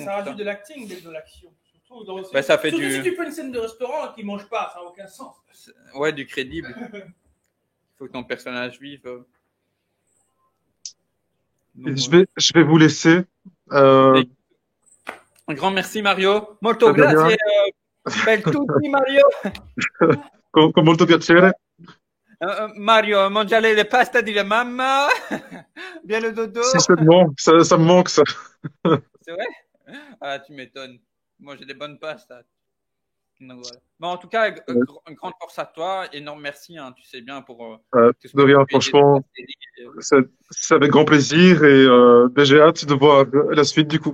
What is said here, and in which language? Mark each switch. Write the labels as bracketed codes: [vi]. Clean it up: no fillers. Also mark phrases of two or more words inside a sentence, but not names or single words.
[fr] Ça rajoute de l'acting, de l'action. Ça fait surtout si tu fais une scène de restaurant qui ne mange pas, ça n'a aucun sens. Ouais, du crédible. Il faut que ton personnage vive. Donc, je vais vous laisser. Un grand merci, Mario. [it] Molto grazie. Bel tutti, Mario. Con molto piacere. Mario, mangiare le pasta di la mamma. [fr] Bien le dodo. Certainement, ça me manque, ça. C'est vrai? Ah, tu m'étonnes. Moi, j'ai des bonnes pastas. Donc, voilà. Bon, en tout cas, une grande force à toi. Énorme merci, hein, tu sais bien, pour tout ce De que tu rien, as pu aider dans franchement, la série. c'est avec grand plaisir et ben, j'ai hâte de voir la suite du coup.